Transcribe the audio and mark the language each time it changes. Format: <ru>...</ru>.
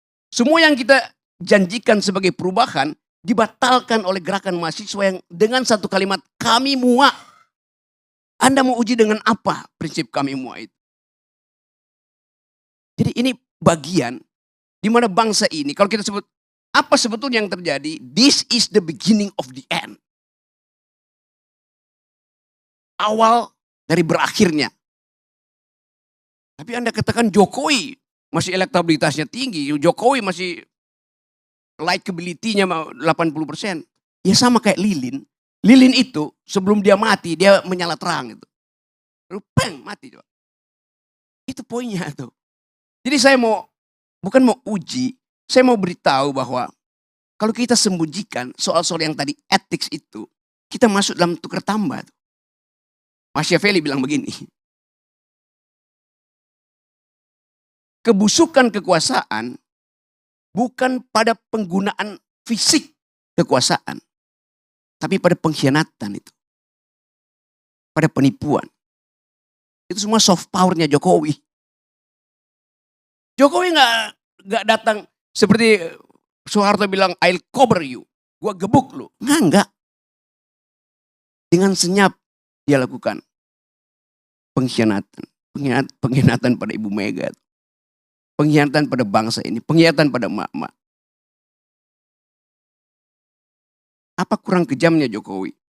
<id>Semua yang kita janjikan sebagai perubahan dibatalkan oleh gerakan mahasiswa yang dengan satu kalimat kami muak. Anda mau uji dengan apa prinsip kami muak itu? Jadi ini bagian di mana bangsa ini kalau kita sebut apa sebetulnya yang terjadi?</id> <en>This is the beginning of the end.</en> <id>Awal dari berakhirnya. Tapi Anda katakan Jokowi masih elektabilitasnya tinggi. Jokowi masih likability-nya 80%. Ya sama kayak Lilin. Lilin itu sebelum dia mati dia menyala terang itu. Lalu peng mati. Itu poinnya tuh. Jadi saya bukan mau uji. Saya mau beritahu bahwa kalau kita sembunyikan soal-soal yang tadi etik itu, kita masuk dalam tukar tambah. Machiavelli bilang begini. Kebusukan kekuasaan bukan pada penggunaan fisik kekuasaan. Tapi pada pengkhianatan itu. Pada penipuan. Itu semua soft powernya Jokowi. Jokowi nggak datang seperti Soeharto bilang,</id> <en>I'll cover you.</en> <id>Gua gebuk lu. Enggak. Dengan senyap dia lakukan pengkhianatan. Pengkhianatan pada Ibu Mega. Pengkhianatan pada bangsa ini. Pengkhianatan pada emak-emak. Apa kurang kejamnya Jokowi?</id>